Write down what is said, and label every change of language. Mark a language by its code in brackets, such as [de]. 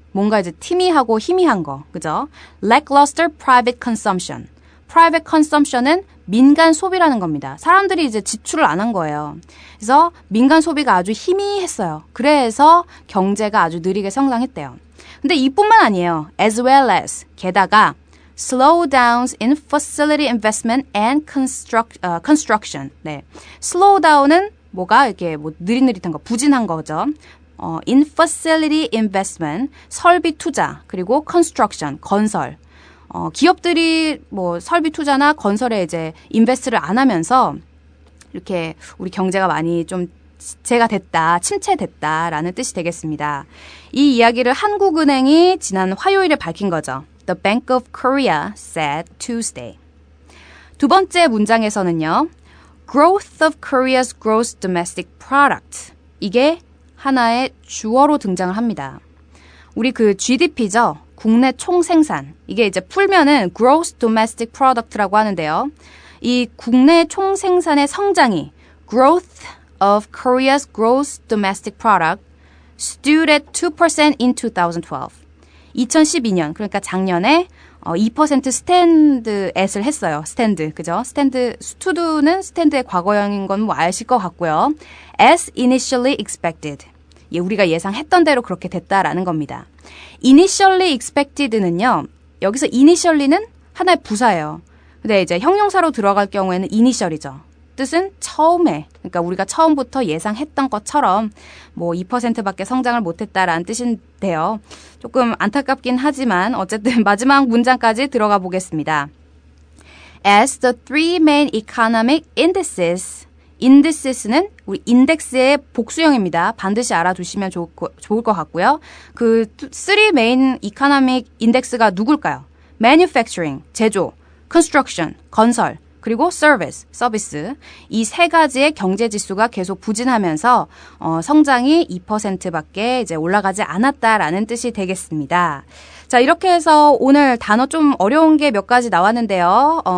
[ko] 뭔가 이제 티미하고 희미한 거, 그죠? [en] lackluster private consumption. [ko] private consumption은 민간 소비라는 겁니다. 사람들이 이제 지출을 안 한 거예요. 그래서 민간 소비가 아주 희미했어요. 그래서 경제가 아주 느리게 성장했대요. 근데 이뿐만 아니에요. [en] as well as, [ko] 게다가 [en] slowdowns in facility investment and construction. [ko] 네. slowdown은 뭐가 이렇게 느릿느릿한 거, 부진한 거죠. [en] in facility investment, [ko] 설비 투자, 그리고 construction, 건설. 기업들이 설비 투자나 건설에 이제 인베스트를 안 하면서 이렇게 우리 경제가 많이 좀 지체가 됐다, 침체됐다라는 뜻이 되겠습니다. 이 이야기를 한국은행이 지난 화요일에 밝힌 거죠. [en] The Bank of Korea said Tuesday. [ko] 두 번째 문장에서는요. [en] Growth of Korea's gross domestic product. [ko] 이게 하나의 주어로 등장을 합니다. 우리 그 GDP죠. 국내 총생산. 이게 이제 풀면은 gross domestic product라고 하는데요. 이 국내 총생산의 성장이 [en] growth of Korea's gross domestic product stood at 2% in 2012. [ko] 2012년, 그러니까 작년에 2% 스탠드 앳을 했어요. 스탠드, 그죠? 스탠드, 스투드는 스탠드의 과거형인 건 아실 것 같고요. [en] As initially expected. [ko] 우리가 예상했던 대로 그렇게 됐다라는 겁니다. [en] Initially expected [ko] 는요, 여기서 initially는 하나의 부사예요. 근데 이제 형용사로 들어갈 경우에는 initial이죠. 뜻은 처음에, 그러니까 우리가 처음부터 예상했던 것처럼 뭐 2%밖에 성장을 못했다라는 뜻인데요. 조금 안타깝긴 하지만 어쨌든 마지막 문장까지 들어가 보겠습니다. [en] As the three main economic indices, indices는 [ko] 우리 인덱스의 복수형입니다. 반드시 알아두시면 좋을 것 같고요. 그 [en] three main economic index [ko] 가 누굴까요? Manufacturing, 제조, construction, 건설, 그리고 service, 서비스. 이 세 가지의 경제 지수가 계속 부진하면서 성장이 2%밖에 이제 올라가지 않았다라는 뜻이 되겠습니다. 자, 이렇게 해서 오늘 단어 좀 어려운 게 몇 가지 나왔는데요.